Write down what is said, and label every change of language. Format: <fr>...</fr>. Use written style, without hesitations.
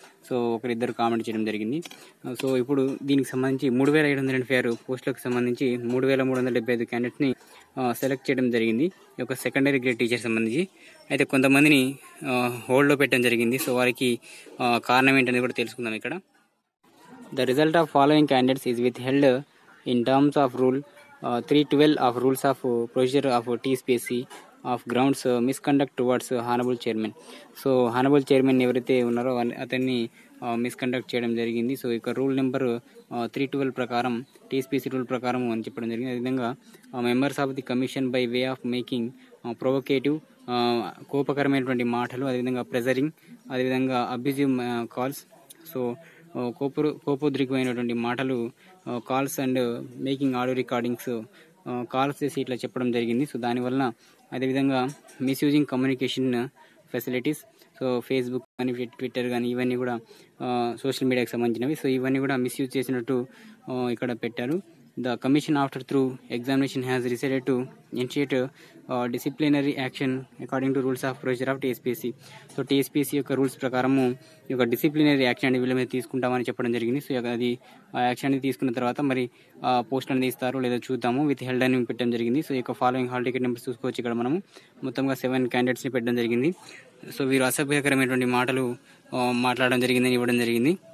<te>So ఒకరిద్దరు comment చేయడం జరిగింది. సో ఇప్పుడు దీనికి సంబంధించి 3786 పోస్టులకు సంబంధించి 3375 క్యాండిడేట్స్ని సెలెక్ట్ చేయడం జరిగింది ఈ యొక్క సెకండరీ గ్రేడ్ టీచర్ సంబంధించి. అయితే కొంతమందిని హోల్డ్లో పెట్టడం జరిగింది. సో వారికి కారణం ఏంటనేది కూడా తెలుసుకుందాం ఇక్కడ.</te> <en>The result of following candidates is withheld in terms of Rule 312 of Rules of Procedure of TSPSC of grounds misconduct towards Honorable Chairman.</en> <te>So honourable chairman ఎవరైతే ఉన్నారో అతన్ని మిస్కండక్ట్ చేయడం జరిగింది. సో ఇక రూల్ నెంబర్ 312 ప్రకారం టీఎస్పీసీ రూల్ ప్రకారం అని చెప్పడం జరిగింది. అదేవిధంగా</te> <en>members of the commission by way of making provocative</en> <te>కోపకరమైనటువంటి మాటలు, అదేవిధంగా ప్రెజరింగ్, అదేవిధంగా అబ్యూజివ్ కాల్స్, సో కోపోద్రికమైనటువంటి మాటలు,</te> <en>calls and making audio recordings calls</en> <te>చేసి ఇట్లా చెప్పడం జరిగింది. సో దానివల్ల అదేవిధంగా</te> <en>misusing communication facilities,</en> <te>so Facebook కానీ ట్విట్టర్ కానీ ఇవన్నీ కూడా సోషల్ మీడియాకి సంబంధించినవి. సో ఇవన్నీ కూడా మిస్యూజ్ చేసినట్టు ఇక్కడ పెట్టారు.</te> <en>The commission after through examination has decided to initiate disciplinary action according to rules of procedure of TSPSC.</en> <te>So TSPSC యొక్క రూల్స్ ప్రకారము ఈ యొక్క డిసిప్లినరీ యాక్షన్ అనేది వీళ్ళ మీద తీసుకుంటామని చెప్పడం జరిగింది. సో అది ఆ యాక్షన్ అనేది తీసుకున్న తర్వాత మరి పోస్ట్ అనేది ఇస్తారో లేదో చూద్దాము. విత్ హెల్డ్ అని పెట్టడం జరిగింది. సో ఈ యొక్క ఫాలోయింగ్ హాల్ టికెట్ నెంబర్స్ చూసుకోవచ్చు. ఇక్కడ మనము మొత్తంగా 7 క్యాండిడేట్స్ని పెట్టడం జరిగింది. సో వీరు అసభ్యకరమైనటువంటి మాటలు మాట్లాడడం జరిగిందని ఇవ్వడం జరిగింది.</te>